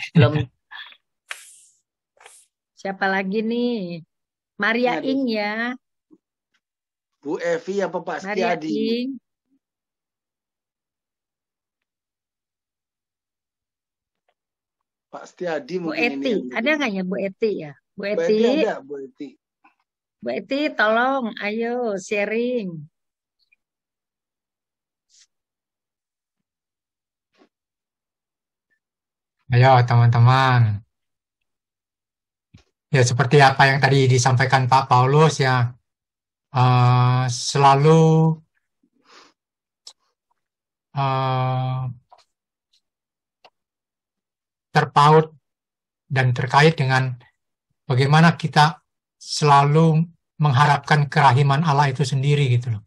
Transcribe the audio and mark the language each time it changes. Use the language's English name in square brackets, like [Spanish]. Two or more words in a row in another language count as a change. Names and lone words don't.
[Indonesian] Siapa lagi nih? Maria Ada. Ing ya. Bu Evi apa Pak Maria Setiadi? Ing. Pak Setiadi Bu mungkin ini Eti, yang ada nggak ya Bu Eti ya? Bu Bu Eti, Eti ada, Bu Eti. Bu Eti tolong ayo sharing. Ayo teman-teman. Ya seperti apa yang tadi disampaikan Pak Paulus ya, selalu terpaut dan terkait dengan bagaimana kita selalu mengharapkan kerahiman Allah itu sendiri gitu loh.